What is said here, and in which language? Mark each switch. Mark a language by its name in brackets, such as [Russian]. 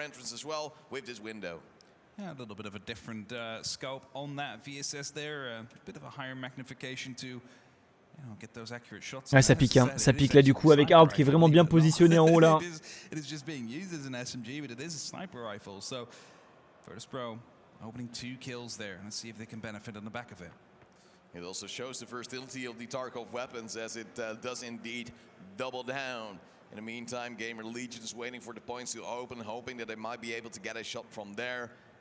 [English] Yeah, a little bit of a different scope on that VSS there, a bit of a higher magnification to get those accurate shots. [French] Ouais, ça pique, hein. Ça pique là du coup avec Hard qui est vraiment bien positionné en haut là. [English] It is just being used as an SMG, but it is a sniper rifle. So, Virtus Pro opening 2 kills there. Let's see if they can benefit on the back of it. It also shows the versatility of the Tarkov weapons as it does indeed double down. In the meantime, GamerLegion is waiting for the points to open, hoping that they might be able to get a shot from there.